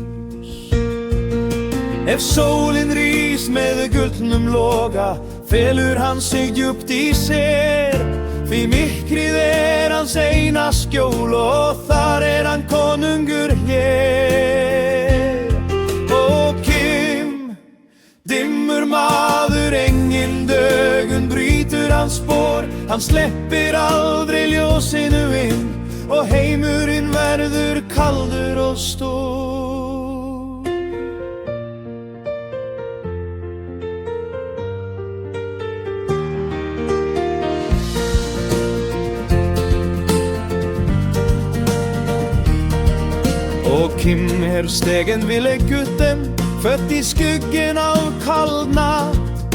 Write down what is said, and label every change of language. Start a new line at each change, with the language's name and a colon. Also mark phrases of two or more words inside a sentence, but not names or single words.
Icelandic: Ef sólin rís með gullnum loga, felur hann sig djupt í sér, því myrkrið hans eina skjól og þar hann konungur hér. Ó Kim, dimmur maður, engin dögun brýtur hans spor, hann sleppir aldrei ljósinu inn og heimurinn verður kaldur og stór.
Norwegian: Kim stegen ville gutten, født i skuggen av kald natt.